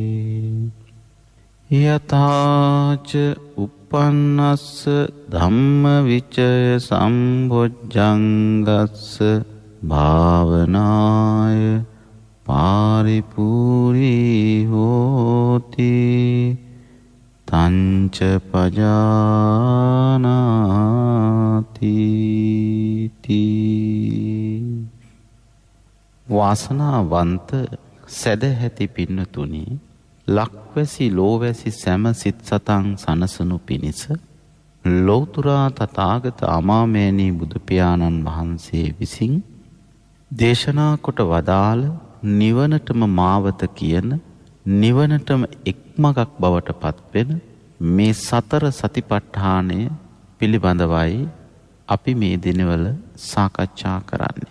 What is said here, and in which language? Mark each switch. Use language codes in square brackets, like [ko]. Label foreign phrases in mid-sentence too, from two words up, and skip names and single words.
[pi] යතාච uppannස්ස ධම්මවිචය සම්බොජ්ජංගස්ස භාවනාය පාරිපූරී හෝති තංච පජානාති. [si] වාසනාවන්ත සැදැහැති පින්නතුනි, ලක්වැසි ලෝවැසි සැම සිත් සතන් සනසනු පිණිස ලෞතුරා තථාගත අමාමෑණී බුදුපියාණන් වහන්සේ විසින් දේශනා කොට වදාළ නිවනටම මාවත කියන, නිවනටම එක්මගක් බවට පත්වෙන මේ සතර සතිපට්ඨානය පිළිබඳවයි අපි මේ දිනවල සාකච්ඡා කරන්නේ.